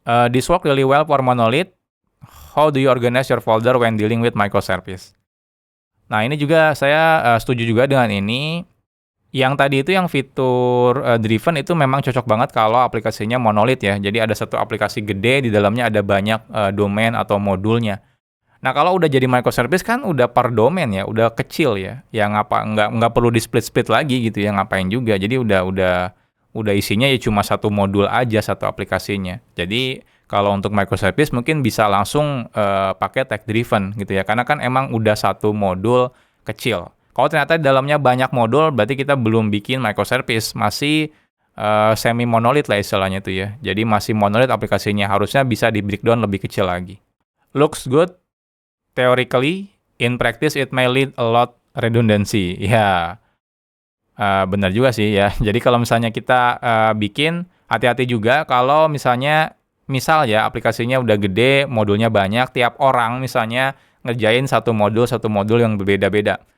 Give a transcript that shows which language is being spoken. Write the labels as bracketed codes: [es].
[en] This work really well for monolith. How do you organize your folder when dealing with microservice? [id] Nah, ini juga saya setuju juga dengan ini. Yang tadi itu yang fitur driven itu memang cocok banget kalau aplikasinya monolith ya. Jadi ada satu aplikasi gede, di dalamnya ada banyak domain atau modulnya. Nah, kalau udah jadi microservice kan udah per domain ya, udah kecil ya. Yang nggak perlu di split lagi gitu ya, ngapain juga. Jadi udah isinya ya cuma satu modul aja, satu aplikasinya. Jadi kalau untuk microservice mungkin bisa langsung pakai tag driven gitu ya. Karena kan emang udah satu modul kecil. Kalau ternyata di dalamnya banyak modul, berarti kita belum bikin microservice. Masih semi monolith lah istilahnya itu ya. Jadi masih monolith aplikasinya. Harusnya bisa di breakdown lebih kecil lagi. [en] Looks good. Theoretically, in practice it may lead a lot redundancy. [id] Ya, benar juga sih ya. Jadi kalau misalnya kita bikin, hati-hati juga kalau misal ya aplikasinya udah gede, modulnya banyak, tiap orang misalnya ngerjain satu modul yang berbeda-beda.